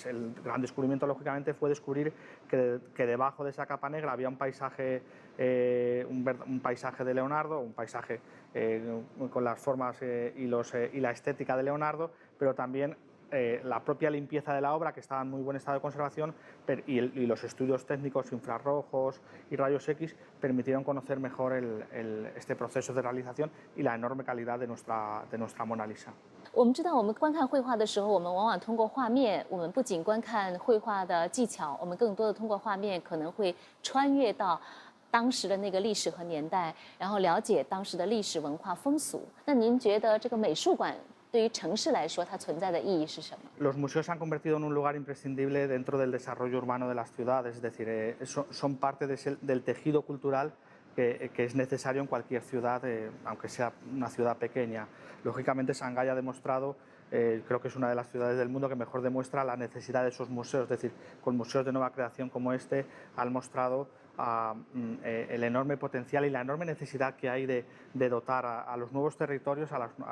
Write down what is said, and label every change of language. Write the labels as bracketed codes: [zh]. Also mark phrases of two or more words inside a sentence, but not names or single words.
[es] El gran descubrimiento, lógicamente, fue descubrir que debajo de esa capa negra había un paisaje de Leonardo, un paisaje con las formas y la estética de Leonardo, pero también la propia limpieza de la obra, que estaba en muy buen estado de conservación, y los estudios técnicos infrarrojos y rayos X permitieron conocer mejor este proceso de realización y la enorme calidad de nuestra Mona Lisa. [zh] 我们知道，我们观看绘画的时候，我们往往通过画面，我们不仅观看绘画的技巧，我们更多的通过画面可能会穿越到当时的那个历史和年代，然后了解当时的历史文化风俗。那您觉得这个美术馆对于城市来说，它存在的意义是什么？ [es] Los museos se han convertido en un lugar imprescindible dentro del desarrollo urbano de las ciudades, es decir, son parte del tejido cultural que es necesario en cualquier ciudad, aunque sea una ciudad pequeña. Lógicamente, Shanghái ha demostrado, creo que es una de las ciudades del mundo que mejor demuestra la necesidad de esos museos, es decir, con museos de nueva creación como este, han mostrado el enorme potencial y la enorme necesidad que hay de dotar a los nuevos territorios, a